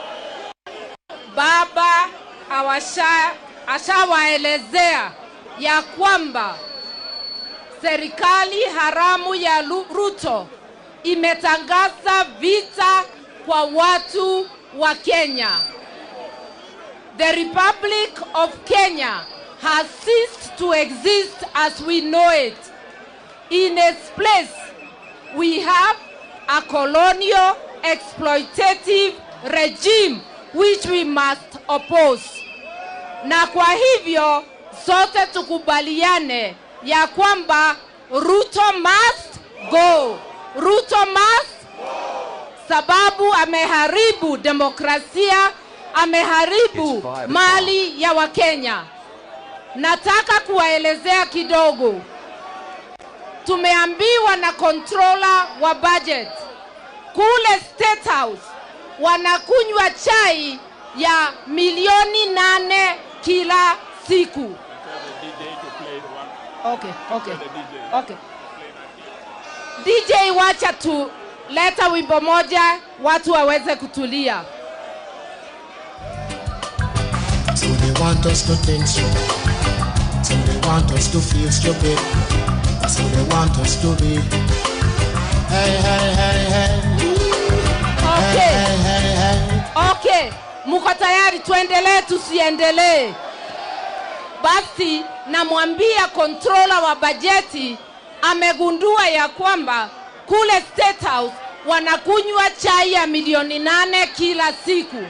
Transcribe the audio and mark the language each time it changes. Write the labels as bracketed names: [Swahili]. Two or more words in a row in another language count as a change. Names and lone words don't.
[Swahili] Baba ashawaelezea ya kwamba serikali haramu ya Ruto imetangaza vita kwa watu wa Kenya. [English] The Republic of Kenya has ceased to exist as we know it. In its place, we have a colonial exploitative regime which we must oppose. [Swahili] Na kwa hivyo sote tukubaliane ya kwamba Ruto [English] must go. Ruto must go. [Swahili] Sababu ameharibu demokrasia, ameharibu mali ya Wakenya. Nataka kuwaelezea kidogo. Tumeambiwa na controller wa budget kule State House wanakunywa chai ya milioni 8 kila siku. Okay. DJ wacha tu leta wimbo moja watu waweze kutulia. [English] So they want us to think stupid. So they want us to feel stupid. So they want us to be. Hey, hey, hey, hey. Okay. Hey, hey, hey. Okay. [Swahili] Muko tayari tuendelee tusiendelee? Basi namwambia controller wa bajeti amegundua ya kwamba kule State House wanakunywa chai ya milioni 8 kila siku.